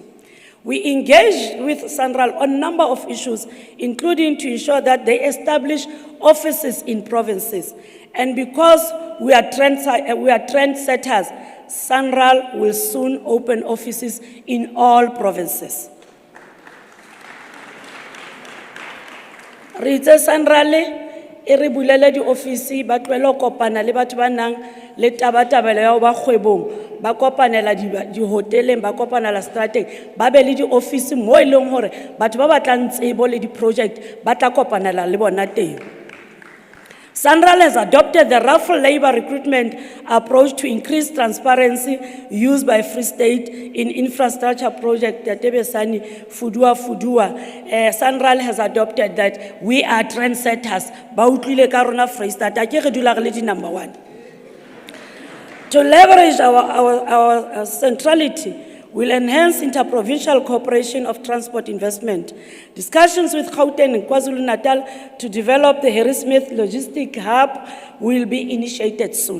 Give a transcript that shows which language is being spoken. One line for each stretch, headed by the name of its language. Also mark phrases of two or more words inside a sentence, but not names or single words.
English: We engage with SANRAL on a number of issues, including to ensure that they establish offices in provinces. And because we are trendsetters, SANRAL will soon open offices in all provinces.
Southern Sotho: Re itse SANRAL e re bulele di ofisi ba tlwela kopana le batho ba nang le tabatabelo ya ba kgwebong ba kopanela di hoteleng ba kopanela strateng ba be le di ofisi mo e leng hore batho ba batlang tsebo le di project ba tla kopanela le bona teng.
English: SANRAL has adopted the raffle labor recruitment approach to increase transparency used by Free State in infrastructure project Tebesani Fudua. SANRAL has adopted that we are trendsetters.
Southern Sotho: Ba utlwile ka rona Free State a ke re dula re le di number 1.
English: To leverage our centrality, will enhance interprovincial cooperation of transport investment. Discussions with Gauteng and KwaZulu-Natal to develop the Harrismith Logistic Hub will be initiated soon.